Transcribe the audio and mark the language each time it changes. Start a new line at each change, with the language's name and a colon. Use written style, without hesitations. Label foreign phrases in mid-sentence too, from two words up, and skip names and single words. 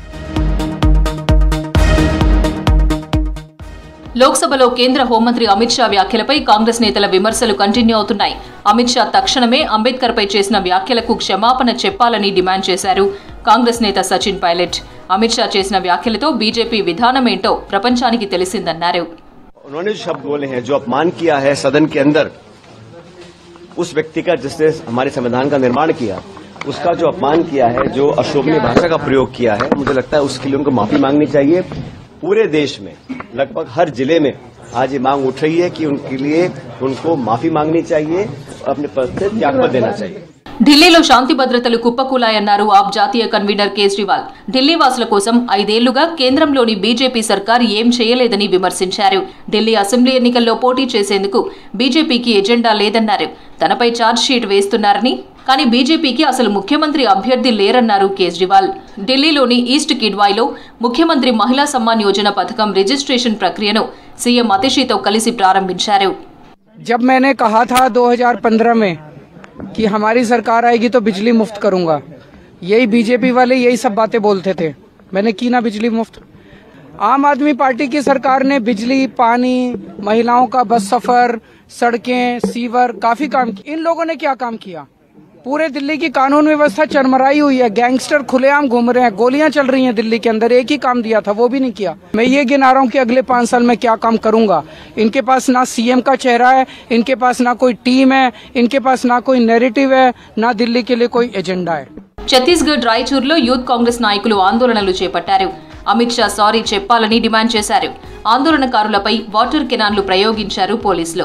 Telugu: లోక్సభలో కేంద్ర హోంమంత్రి అమిత్ షా వ్యాఖ్యలపై కాంగ్రెస్ నేతల విమర్శలు కంటిన్యూ అవుతున్నాయి. అమిత్ షా తక్షణమే అంబేద్కర్పై చేసిన వ్యాఖ్యలకు క్షమాపణ చెప్పాలని డిమాండ్ చేశారు కాంగ్రెస్ నేత సచిన్ పైలట్. అమిత్ షా చేసిన వ్యాఖ్యలతో బీజేపీ విధానమేంటో ప్రపంచానికి తెలిసిందన్నారు.
Hindi: उन्होंने शब्द बोले हैं, जो अपमान किया है सदन के अंदर उस व्यक्ति का जिसने हमारे संविधान का निर्माण किया, उसका जो अपमान किया है, जो अशोभनीय भाषा का प्रयोग किया है, मुझे लगता है उसके लिए उनको माफी मांगनी चाहिए। पूरे देश में लगभग हर जिले में आज ये मांग उठ रही है कि उनके लिए उनको माफी मांगनी चाहिए और अपने पद से त्यागपत्र देना चाहिए।
Telugu: ఢిల్లీలో శాంతి భద్రతలు కుప్పకూలాయన్నారు ఆప్ జాతీయ కన్వీనర్ కేజ్రీవాల్. ఢిల్లీ వాసుల కోసం 5 ఏళ్లుగా కేంద్రంలోని బీజేపీ సర్కార్ ఏం చేయలేదని విమర్శించారు. ఢిల్లీ అసెంబ్లీ ఎన్నికల్లో పోటీ చేసేందుకు బీజేపీకి ఎజెండా లేదన్నారు. తనపై
English: charge sheet
Telugu: వేస్తున్నారని, కానీ బీజేపీకి అసలు ముఖ్యమంత్రి అభ్యర్థి లేరన్నారు కేజ్రీవాల్. ఢిల్లీలోని ఈస్ట్ కిడ్వాయ్లో ముఖ్యమంత్రి మహిళా సమ్మాన్ యోజన పథకం రిజిస్ట్రేషన్ ప్రక్రియను సీఎం అతిషితో కలిసి ప్రారంభించారు.
Hindi: जब मैंने कहा था 2015 में कि हमारी सरकार आएगी तो बिजली मुफ्त करूंगा, यही बीजेपी वाले यही सब बातें बोलते थे, मैंने की ना बिजली मुफ्त। आम आदमी पार्टी की सरकार ने बिजली, पानी, महिलाओं का बस सफर, सड़कें, सीवर, काफी काम किया। इन लोगों ने क्या काम किया? पूरे दिल्ली की कानून व्यवस्था चरमराई हुई है, गैंगस्टर खुलेआम घूम रहे हैं, गोलियां चल रही हैं दिल्ली के अंदर। एक ही काम दिया था, वो भी नहीं किया। मैं ये गिना रहा हूँ कि अगले 5 साल में क्या काम करूंगा। इनके पास ना सीएम का चेहरा है, इनके पास ना कोई टीम है, इनके पास ना कोई नैरेटिव है, ना दिल्ली के लिए कोई एजेंडा है।
Telugu: ఛత్తీస్గఢ్ రాయచూర్లో యూత్ కాంగ్రెస్ నాయకులు ఆందోళనలు చేపట్టారు. అమిత్ షా సారీ చెప్పాలని డిమాండ్ చేశారు. ఆందోళనకారులపై
English: water cannons
Telugu: ప్రయోగించారు పోలీసులు.